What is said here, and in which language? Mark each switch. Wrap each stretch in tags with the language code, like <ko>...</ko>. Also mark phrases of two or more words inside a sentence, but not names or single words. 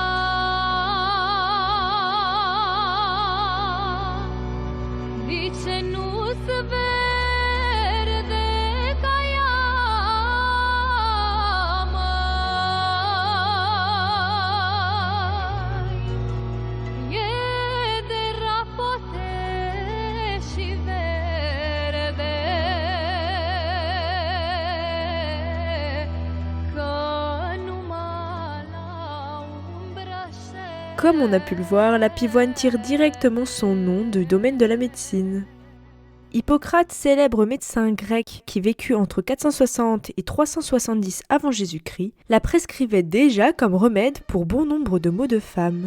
<ro>de ce nu-s verde ca ea, măi. Iederea poate și verde.</ro> <fr>Comme on a pu le voir, la pivoine tire directement son nom du domaine de la médecine. Hippocrate, célèbre médecin grec qui vécut entre 460 et 370 avant Jésus-Christ, la prescrivait déjà comme remède pour bon nombre de maux de femme.</fr>